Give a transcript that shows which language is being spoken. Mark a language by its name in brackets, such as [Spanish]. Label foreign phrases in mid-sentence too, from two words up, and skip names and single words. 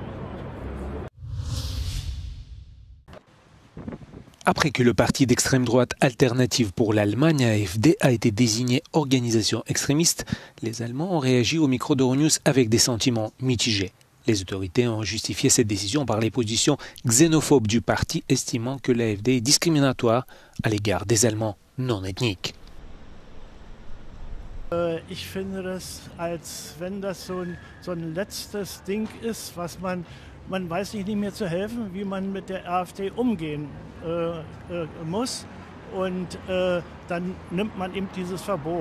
[French] Après que le parti d'extrême droite Alternative pour l'Allemagne, AfD, a été désigné organisation extrémiste, les Allemands ont réagi au micro d'Euronews avec des sentiments mitigés. Les autorités ont justifié cette décision par les positions xénophobes du parti, estimant que l'AfD est discriminatoire à l'égard des Allemands non ethniques. [German] Ich finde das, als wenn das so ein letztes Ding ist, was man weiß sich nicht mehr zu helfen, wie man mit der AfD umgehen muss. Und dann nimmt man eben dieses Verbot.